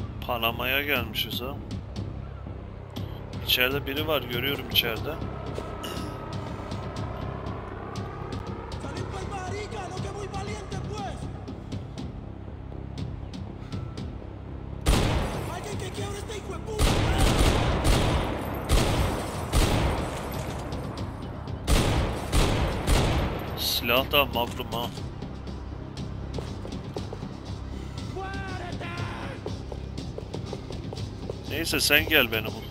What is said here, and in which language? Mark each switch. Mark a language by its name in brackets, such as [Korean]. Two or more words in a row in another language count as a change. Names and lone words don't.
[Turkish] Panama'ya gelmişiz ha. İçeride biri var, görüyorum içeride. [Spanish] Salid pa'l marica, no que muy valiente pues. Alguien que quiebre este hijo de puta. [Turkish] Silah da magnum ha. Neyse sen gel beni bul.